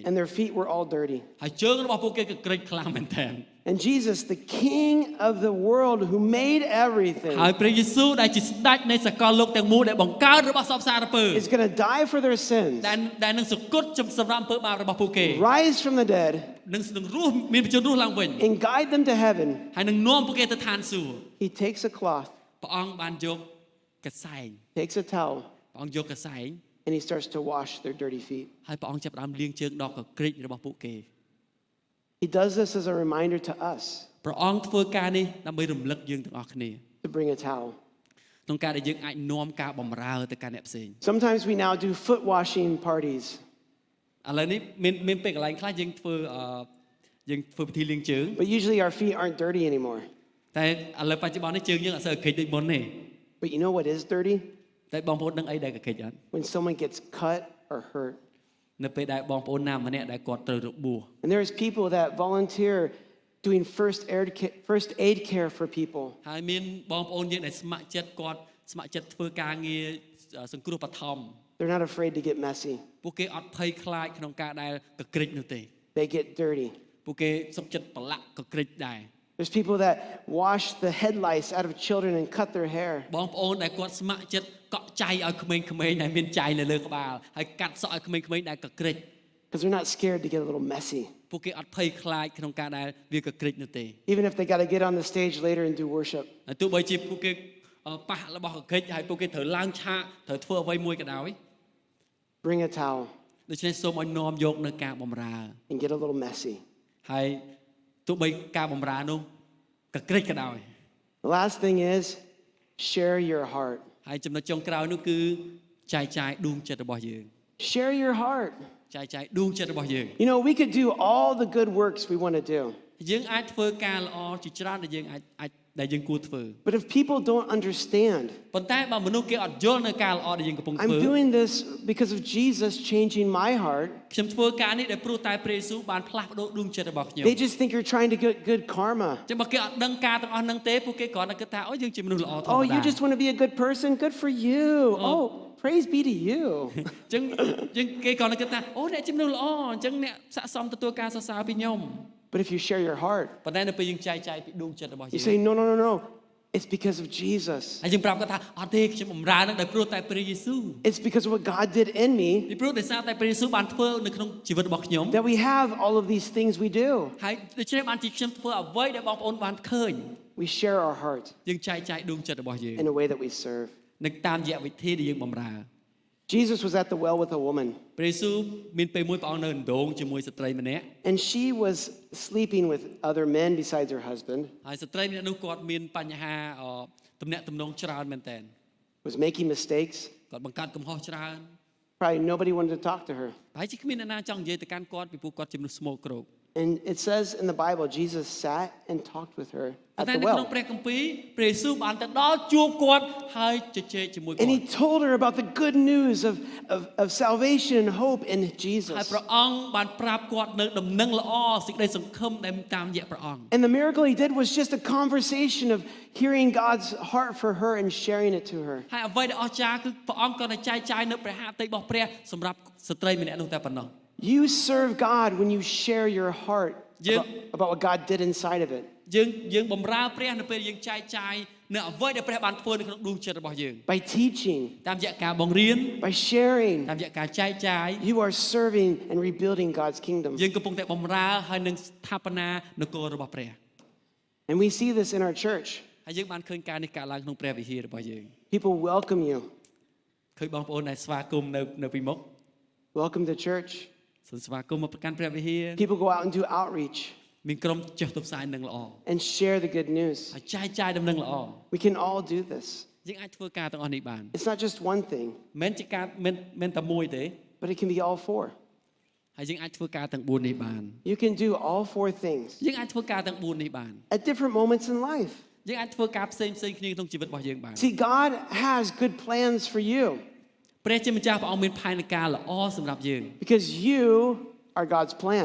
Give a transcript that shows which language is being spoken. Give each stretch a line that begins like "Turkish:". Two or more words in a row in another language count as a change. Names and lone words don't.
English: and their feet were all dirty.
Khmer: ហើយជើងរបស់ពួកគេកក្រិចខ្លាំងមែនទែន
English: And Jesus, the King of the world who made everything,
Khmer: ហើយព្រះយេស៊ូវដែលជាស្ដេចនៃសកលលោកទាំងមូលដែលបង្កើតរបស់សពសារពើ
English: is going to die for their sins,
Khmer: ដែលនឹងសគត់សម្រាប់អំពើបាបរបស់ពួកគេ
English: rise from the dead,
Khmer: នឹងរស់មានបញ្ជនរស់ឡើងវិញ
English: and guide them to heaven.
Khmer: ហើយនឹងនាំពួកគេទៅឋានសួគ៌
English: He takes a cloth,
Khmer: ព្រះអង្គបានយកកសែង
English: takes a towel,
Khmer: ព្រះអង្គយកកសែង
English: and he starts to wash their dirty feet.
Khmer: ហើយព្រះអង្គចាប់ផ្ដើមលាងជើងដល់កក្រិចរបស់ពួកគេ
English: He does this as a reminder to us
Khmer: ព្រះអង្គធ្វើការនេះដើម្បីរំលឹកយើងទាំងអស់គ្នា
English: to bring a towel.
Khmer: ក្នុងការដែលយើងអាចនាំការបម្រើទៅកាន់អ្នកផ្សេង
English: Sometimes we now do foot washing parties.
Khmer: ឥឡូវនេះមានពេលកន្លែងខ្លះយើងធ្វើពិធីលាងជើង
English: But usually our feet aren't dirty anymore.
Khmer: តែឥឡូវបច្ចុប្បន្ននេះជើងយើងអត់សូវកក្រិចដូចមុនទេ
English: But you know what is dirty?
Khmer: តែបងប្អូនដឹងអីដែលកក្រិចអត់
English: When someone gets cut or hurt.
Khmer: នៅពេលដែលបងប្អូនណាម្នាក់ដែលគាត់ត្រូវរបួស
English: And there's people that volunteer doing first aid care for people.
Khmer: ហើយមានបងប្អូនយើងដែលស្ម័គ្រចិត្តធ្វើការងារសង្គ្រោះបឋម
English: They're not afraid to get messy.
Khmer: ពួកគេអត់ភ័យខ្លាចក្នុងការដែលកក្រិចនោះទេ
English: They get dirty.
Khmer: ពួកគេសុខចិត្តប្រឡាក់កក្រិចដែរ
English: There's people that wash the head lice out of children and cut their hair.
Khmer: បងប្អូនដែលគាត់ស្ម័គ្រចិត្តកក់ចៃឲ្យក្មេងៗដែលមានចៃនៅលើក្បាលហើយកាត់សក់ឲ្យក្មេងៗដែលកក្រិច
English: Because they're not scared to get a little messy.
Khmer: ពួកគេអត់ភ័យខ្លាចក្នុងការដែលវាកក្រិចនោះទេ
English: Even if they got to get on the stage later and do worship.
Khmer: ទោះបីជាពួកគេប៉ះរបស់កក្រិចហើយពួកគេត្រូវឡើងឆាកត្រូវធ្វើអ្វីមួយក៏ដោយ
English: Bring a towel
Khmer: ដូច្នេះសូមឲ្យនាំយកនៅការបម្រើ
English: and get a little messy.
Khmer: ហើយទោះបីការបម្រើនោះកក្រិចក៏ដោយ
English: The last thing is share your heart.
Khmer: ហើយចំណុចចុងក្រោយនោះគឺចែកចាយដួងចិត្តរបស់យើង
English: Share your heart.
Khmer: ចែកចាយដួងចិត្តរបស់យើង
English: You know, we could do all the good works we want to do.
Khmer: យើងអាចធ្វើការល្អជាច្រើនដែលយើងអាចដែលយើងគួរធ្វើ
English: But if people don't understand,
Khmer: ប៉ុន្តែបើមនុស្សគេអត់យល់នៅការល្អដែលយើងកំពុងធ្វើ
English: I'm doing this because of Jesus changing my heart.
Khmer: ខ្ញុំធ្វើការនេះដែលព្រោះតែព្រះយេស៊ូវបានផ្លាស់ប្ដូរដួងចិត្តរបស់ខ្ញុំ
English: They just think you're trying to get good karma.
Khmer: ចឹងបើគេអត់ដឹងការទាំងអស់ហ្នឹងទេពួកគេគ្រាន់តែគិតថាអូយើងជាមនុស្សល្អធម្មតា
English: Oh, you just want to be a good person? Good for you. Oh, praise be to you.
Khmer: ចឹងគេគ្រាន់តែគិតថាអូអ្នកជាមនុស្សល្អអញ្ចឹងអ្នកស័ក្តិសមទទួលការសរសើរពីខ្ញុំ
English: But if you share your heart,
Khmer: ប៉ុន្តែនៅពេលយើងចែកចាយពីដួងចិត្តរបស់យើ
English: you
Khmer: ង
English: say, no. It's because of Jesus.
Khmer: ហើយយើងប្រាប់គាត់ថាអត់ទេខ្ញុំបម្រើនឹងដោយព្រោះតែព្រះយេស៊ូវ
English: It's because of what God did in me
Khmer: ពីព្រោះដោយសារតែព្រះយេស៊ូវបានធ្វើនៅក្នុងជីវិតរបស់ខ្ញុំ
English: that we have all of these things we do.
Khmer: ហើយដូច្នេះបានជាខ្ញុំធ្វើអ្វីដែលបងប្អូនបានឃើញ
English: We share our heart
Khmer: យើងចែកចាយដួងចិត្តរបស់យើង
English: in a way that we serve.
Khmer: នៅតាមរយៈវិធីដែលយើងបម្រើ
English: Jesus was at the well with a woman,
Khmer: ព្រះយេស៊ូវមានពេលមួយព្រះអង្គនៅអណ្ដូងជាមួយស្ត្រីម្នាក់
English: and she was sleeping with other men besides her husband,
Khmer: ហើយស្ត្រីម្នាក់នោះគាត់មានបញ្ហាទំនាក់ទំនងច្រើនមែនតើ
English: was making mistakes.
Khmer: គាត់បង្កើតកំហុសច្រើន
English: Probably nobody wanted to talk to her.
Khmer: ហើយជាគ្មានអ្នកណាចង់និយាយទៅកាន់គាត់ពីព្រោះគាត់ជាមនុស្សស្មោកគ្រោក
English: And it says in the Bible, Jesus sat and talked with her
Khmer: ប៉ុ
English: at
Khmer: ន្តែ
English: the
Khmer: នៅក្នុង
English: well.
Khmer: ព្រះគម្ពីរព្រះយេស៊ូវបានទៅដល់ជួបគាត់ហើយជជែកជាមួយគាត់
English: And he told her about the good news of salvation and hope in
Khmer: ហើយ
English: Jesus.
Khmer: ព្រះអង្គបានប្រាប់គាត់នៅដំណឹងល្អសេចក្តីសង្ឃឹមដែលតាមរយៈព្រះអង្គ
English: And the miracle he did was just a conversation of hearing God's heart for her and sharing it to her.
Khmer: ហើយអ្វីដែលអស្ចារ្យគឺព្រះអង្គក៏តែចែកចាយនៅព្រះហត្ថរបស់ព្រះសម្រាប់ស្ត្រីម្នាក់នោះតែប៉ុណ្ណោះ
English: You serve God when you share your heart Yeah. about what God did inside of it.
Khmer: យើងបម្រើព្រះនៅពេលយើងចែកចាយនៅអ្វីដែលព្រះបានធ្វើនៅក្នុងដួងចិត្តរបស់យើង
English: By teaching,
Khmer: តាមរយៈការបង្រៀន
English: by sharing,
Khmer: តាមរយៈការចែកចាយ
English: you are serving and rebuilding God's kingdom.
Khmer: យើងកំពុងតែបម្រើហើយនឹងស្ថាបនានគររបស់ព្រះ
English: And we see this in our church.
Khmer: ហើយយើងបានឃើញការនេះកើតឡើងក្នុងព្រះវិហាររបស់យើង
English: People welcome you.
Khmer: ឃើញបងប្អូនដែលស្វាគមន៍នៅពីមុខ
English: Welcome to church.
Khmer: សូមស្វាគមន៍មកប្រកាន់ព្រះវិហារ
English: People go out and do outreach
Khmer: មានក្រុមចុះទៅផ្សាយនឹងល្អ
English: and share the good news.
Khmer: ហើយចែកចាយដំណឹងល្អ
English: We can all do this.
Khmer: យើងអាចធ្វើការទាំងអស់នេះបាន
English: It's not just one thing,
Khmer: មិនជាការមិនតែមួយទេ
English: but it can be all four.
Khmer: ហើយយើងអាចធ្វើការទាំង4នេះបាន
English: You can do all four things
Khmer: យើងអាចធ្វើការទាំង4នេះបាន
English: at different moments in life.
Khmer: យើងអាចធ្វើការផ្សេងគ្នាក្នុងជីវិតរបស់យើងបាន
English: See, God has good plans for you
Khmer: ព្រះជាម្ចាស់ព្រះអង្គមានផែនការល្អសម្រាប់យើង
English: because you are God's plan.